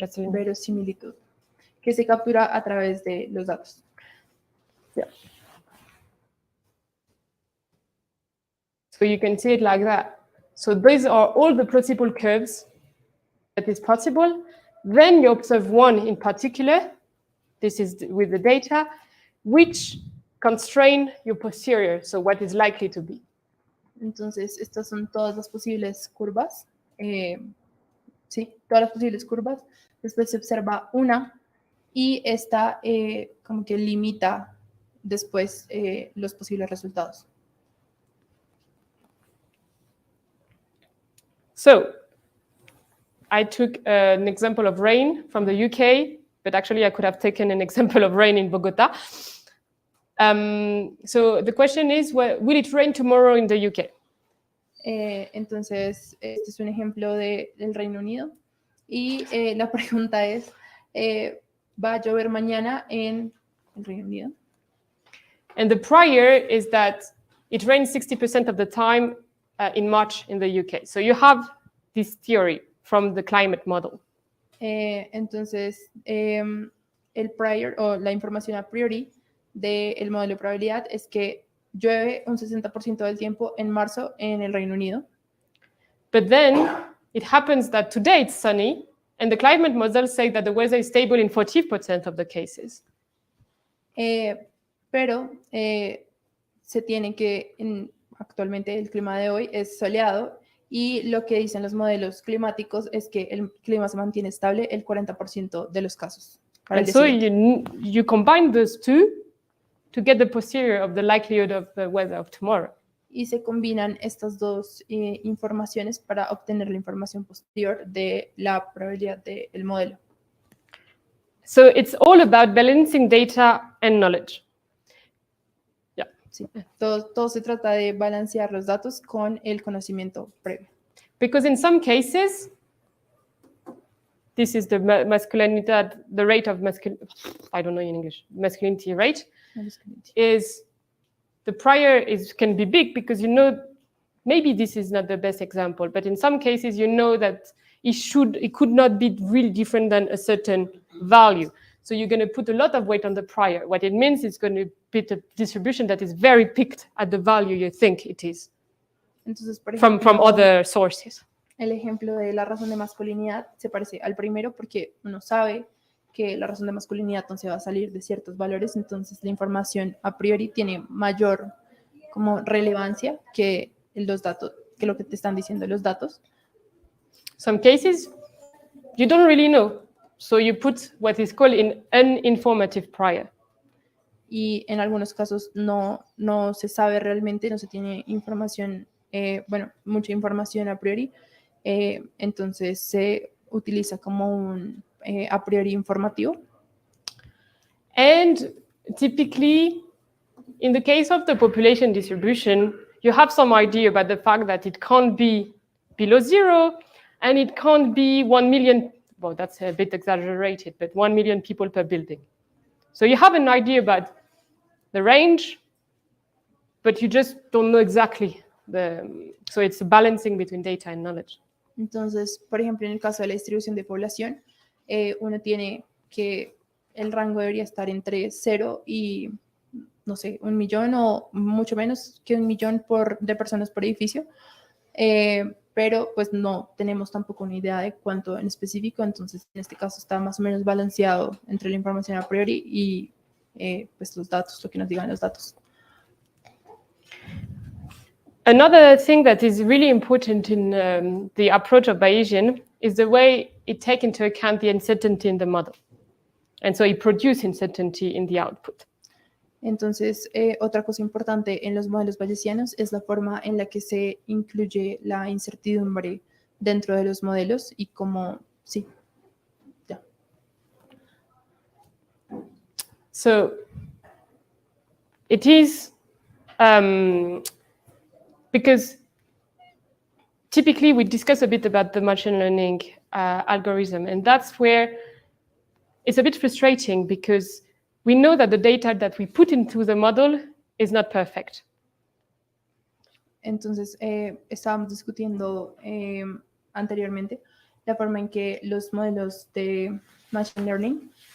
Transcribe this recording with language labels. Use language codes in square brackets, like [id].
[es] Verosimilitud, que se captura a través de los datos. [en] Yeah. So you can see it like that. So these are all the plausible curves that is possible. Then you observe one in particular, this is with the data, which constrain your posterior, so what is likely to be. [es] Entonces, estas son todas las posibles curvas. Sí, todas las posibles curvas. Después se observa una y esta como que limita después los posibles resultados. [en] So I took an example of rain from the UK, but actually I could have taken an example of rain in Bogota. So the question is, will it rain tomorrow in the UK? [es] Entonces, este es un ejemplo del Reino Unido. Y la pregunta es, ¿va a llover mañana en el Reino Unido? [en] And the prior is that it rains 60% of the time in March in the UK. So you have this theory from the climate model. [es] Entonces, el prior o la información a priori del modelo de probabilidad es que llueve un 60% del tiempo en marzo en el Reino Unido. [en] But then it happens that today it's sunny, and the climate model say that the weather is stable in 40% of the cases. [es] Pero se tiene que, actualmente el clima de hoy es soleado y lo que dicen los modelos climáticos es que el clima se mantiene estable el 40% de los casos. [en] And so you combine those two to get the posterior of the likelihood of the weather of tomorrow. [es] Y se combinan estas dos informaciones para obtener la información posterior de la probabilidad del modelo. [en] So it's all about balancing data and knowledge. Yeah. [es] Sí. Todo se trata de balancear los datos con el conocimiento previo. [en] Because in some cases, this is the masculinity, the rate of masculinity, I don't know in English, masculinity rate, is the prior can be big because you know, maybe this is not the best example, but in some cases you know that it could not be really different than a certain value. So you're going to put a lot of weight on the prior. What it means is going to be a distribution that is very picked at the value you think it is. [es] Entonces, por ejemplo, [en] from other sources. [es] El ejemplo de la razón de masculinidad se parece al primero porque uno sabe que la razón de masculinidad entonces va a salir de ciertos valores, entonces la información a priori tiene mayor como relevancia que los datos, que lo que te están diciendo los datos. [en] Some cases you don't really know, so you put what is called an informative prior. [es] Y en algunos casos no se sabe realmente, no se tiene información, mucha información a priori, entonces se utiliza como un a priori informativo. [en] And typically, in the case of the population distribution, you have some idea about the fact that it can't be below 0, and it can't be 1 million, well, that's a bit exaggerated, but 1 million people per building. So you have an idea about the range, but you just don't know exactly. So it's a balancing between data and knowledge. [es] Entonces, por ejemplo, en el caso de la distribución de población, uno tiene que el rango debería estar entre 0 y, no sé, 1 millón o mucho menos que 1 millón de personas por edificio, pero pues no tenemos tampoco una idea de cuánto en específico, entonces en este caso está más o menos balanceado entre la información a priori y pues los datos, lo que nos digan los datos. [en] Another thing that is really important in the approach of Bayesian is the way it takes into account the uncertainty in the model. And so it produces uncertainty in the output. [es] Entonces, otra cosa importante en los modelos bayesianos es la forma en la que se incluye la incertidumbre dentro de los modelos y cómo, sí, ya. [en] So it is because typically we discuss a bit about the machine learning algorithm, and that's where it's a bit frustrating because we know that the data that we put into the model is not perfect. [es] Entonces, estábamos discutiendo anteriormente la forma en que los modelos de machine learning